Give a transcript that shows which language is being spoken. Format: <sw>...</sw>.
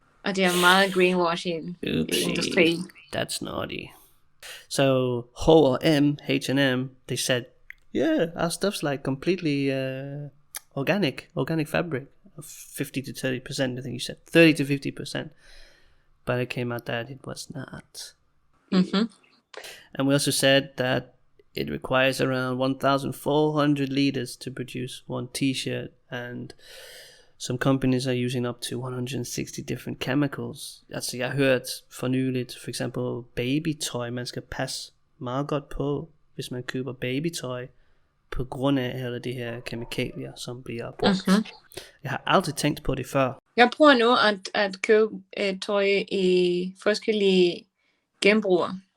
<da>Og det er meget greenwashing i industrien.</da> <en>That's naughty. So H&M, they said, yeah, our stuff's like completely organic fabric, 50 to 30%. I think you said 30 to 50%, but it came out that it was not. And we also said that it requires around 1,400 liters to produce one t-shirt, and some companies are using up to 160 different chemicals.</en> <da>Altså jeg har hørt for nyligt, for eksempel babytøj, man skal passe meget godt på, hvis man køber babytøj. på grund af alle de her kemikalier, som bliver brugt. Jeg har aldrig tænkt på det før. Jeg prøver nu at købe tøj i forskellige genbruger.</da>